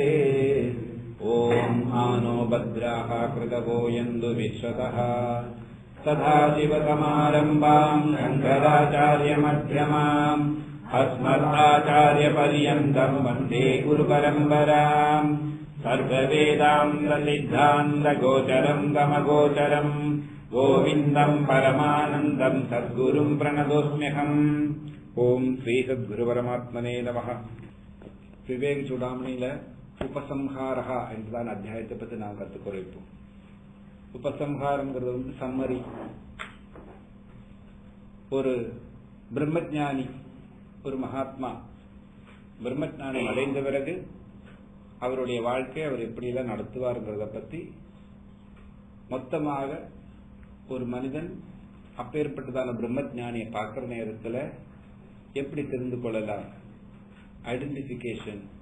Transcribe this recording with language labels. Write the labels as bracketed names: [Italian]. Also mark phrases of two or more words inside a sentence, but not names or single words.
[Sanskrit] ॐ आनो भद्राः कृतवो यन्तु विश्वतः सदाशिवसमारम्भां शङ्कराचार्यमध्यमाम् अस्मदाचार्यपर्यन्तं वन्दे गुरुपरम्पराम्। सर्ववेदान्तसिद्धान्तगोचरं तमगोचरं गोविन्दं परमानन्दं सद्गुरुं प्रणतोऽस्म्यहम्। ॐ श्री सद्गुरु परमात्मने नमः. [Tamil] விவேக சூடாமணியில உபசம்ஹாரா என்றுதான் அத்தியாயத்தை பற்றி நாம் கற்றுக்கொள்ளிருப்போம். உபசம்ஹாரங்கிறது சம்மரி. ஒரு பிரம்மஞானி, ஒரு மகாத்மா பிரம்மஞானம் அடைந்த பிறகு அவருடைய வாழ்க்கை அவர் எப்படியெல்லாம் நடத்துவார்ங்கிறத பற்றி மொத்தமாக ஒரு மனிதன் அப்பேற்பட்டதான பிரம்மஞானியை பார்க்கிற நேரத்தில் எப்படி தெரிந்து கொள்ளலாம், ஐடென்டிபிகேஷன்,